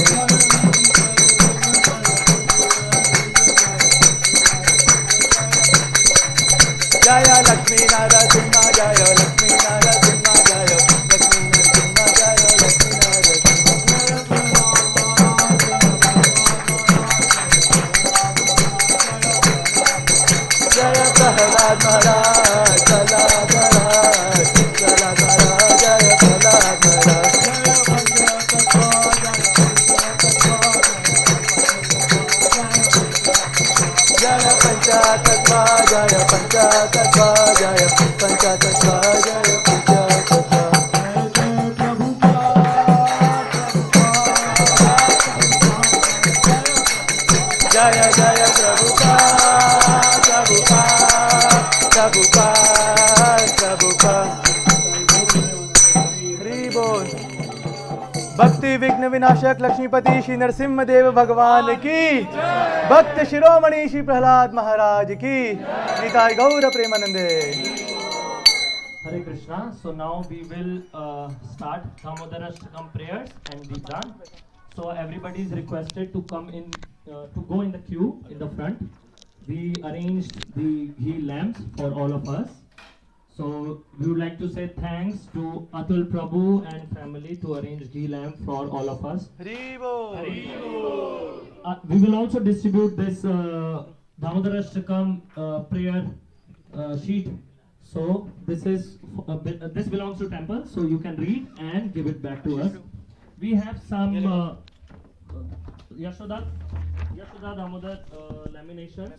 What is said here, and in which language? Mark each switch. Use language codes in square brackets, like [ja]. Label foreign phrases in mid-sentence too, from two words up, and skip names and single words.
[hi] Jaya Lakshmi Narasimha Jaya Lakshmi Narasimha Jaya Lakshmi Narasimha Jaya Lakshmi Narasimha Jaya Prahlad Maharaj Prahlad Maharaj Prahlad Maharaj Jaya Prahlad Maharaj Jaya Panchatattva Jaya Panchatattva Jaya Panchatattva Jaya Panchatattva Jaya Jaya Prabhupada Prabhupada Prabhupada Prabhupada हरि बोल भक्ति विघ्न विनाशक लक्ष्मीपति श्री नरसिम्हा देव भगवान की भक्त शिरोमणि श्री प्रहलाद महाराज की निताय गौर प्रेमानंदे Hare Krishna. [en] So now we will start Damodarashtakam prayers and Deepdan. So everybody is requested to come in, to go in the queue in the front. We arranged the ghee lamps for all of us. So we would like to say thanks to Atul Prabhu and family to arrange ghee lamp for all of us. [hi] हरि बोल [en] We will also distribute this Damodarashtakam prayer sheet. So this is this belongs to temple, so you can read and give it back to us. We have some Yashoda Damodar laminations.